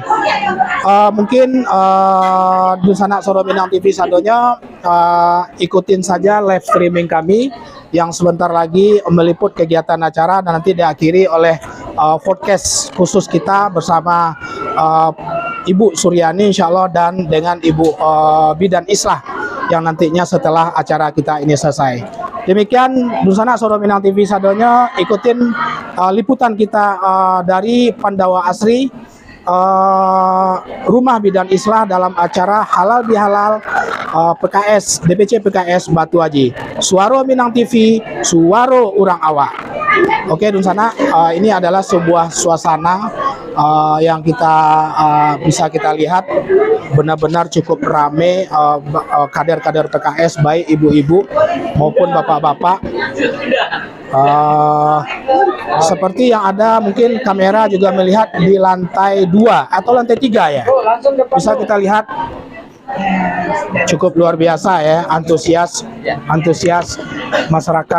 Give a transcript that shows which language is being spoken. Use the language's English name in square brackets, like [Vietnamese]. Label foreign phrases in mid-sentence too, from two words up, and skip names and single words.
[Indonesian] Mungkin Dusana Soro Minang TV Sadonyo ikutin saja [English] live streaming [Indonesian] kami yang sebentar lagi meliput kegiatan acara dan nanti diakhiri oleh podcast khusus kita bersama Ibu Suryani insya Allah dan dengan Ibu Bidan Islah yang nantinya setelah acara kita ini selesai. Demikian Dusana Soro Minang TV Sadonyo, ikutin liputan kita dari Pandawa Asri, rumah Bidan Islah dalam acara halal bihalal PKS DPC PKS Batu Haji. [Minangkabau] Suaro Minang TV, suaro urang awak. [Indonesian] Oke, Dusana, ini adalah sebuah suasana yang kita bisa kita lihat benar-benar cukup ramai kader-kader PKS, baik ibu-ibu maupun bapak-bapak. Seperti yang ada mungkin kamera juga melihat di lantai 2 atau lantai 3 ya, bisa kita lihat cukup luar biasa ya, antusias masyarakat.